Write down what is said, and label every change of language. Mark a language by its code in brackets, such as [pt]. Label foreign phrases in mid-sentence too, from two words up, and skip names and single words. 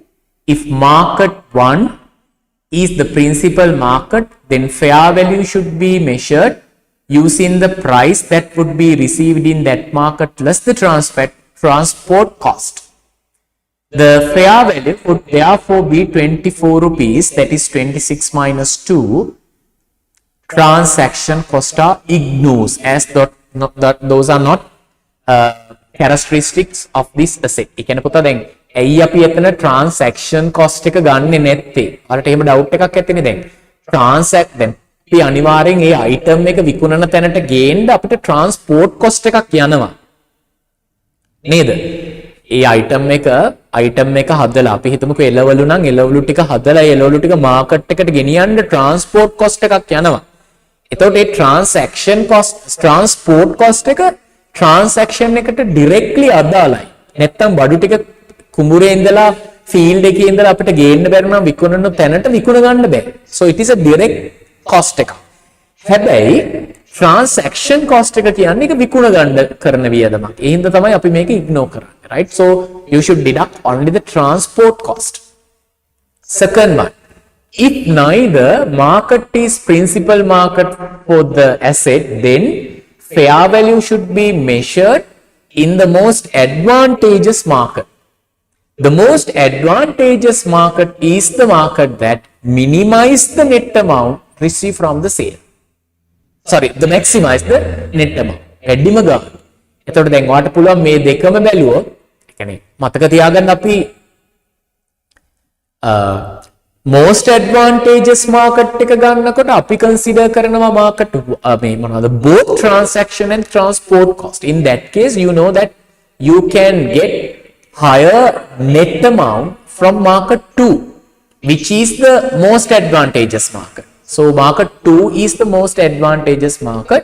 [en] If market 1 is the principal market, then fair value should be measured using the price that would be received in that market less the transport cost. The fair value would therefore be 24 rupees, that is 26 minus 2. Transaction cost are ignored as those are not characteristics of this asset. [si] ඒ කියන්නේ පුතා දැන් ඇයි අපි එතන [en] transaction cost [si] එක ගන්නෙ නැත්තේ? ඔයාලට එහෙම doubt එකක් ඇතිනේ දැන්. transact දැන් අපි අනිවාර්යෙන් ඒ item එක විකුණන තැනට ගේන්න අපිට [en] transport cost [si] එකක් යනවා. නේද? ඒ item එක හදලා අපි හිතමුකෝ එළවලු නම් එළවලු ටික හදලා එළවලු ටික market එකට ගෙනියන්න [en] transport cost [si] එකක් යනවා. එතකොට ඒ [en] transaction cost transport cost [si] එක transaction එකට directly අදාළයි. නැත්තම් බඩු ටික කුඹුරේ ඉඳලා field එකේ ඉඳලා අපිට ගේන්න බැරි නම් විකුණන තැනට විකුණ ගන්න බෑ. [en] So it is a direct cost [si] එක. හැබැයි [en] transaction cost [si] එක කියන්නේ ඒක විකුණ ගන්න කරන වියදමක්. ඒ හින්දා තමයි අපි මේක ignore කරන්නේ, [en] right? So you should deduct only the transport cost. Second one, if neither market is principal market for the asset, then fair value should be measured in the most advantageous market. The most advantageous market is the market that minimize the net amount received from the sale. Sorry, the maximize the net amount. [si] වැඩිම ගන්න. එතකොට දැන් ඔයාලට පුළුවන් මේ දෙකම බැලුවොත්, ඒ කියන්නේ මතක තියාගන්න අපි [en] most advantageous market [si] එක ගන්නකොට අපි consider කරනවා market මේ මොනවද [en] both transaction and transport cost. In that case, you know that you can get higher net amount from market 2, which is the most advantageous market. So market 2 is the most advantageous market.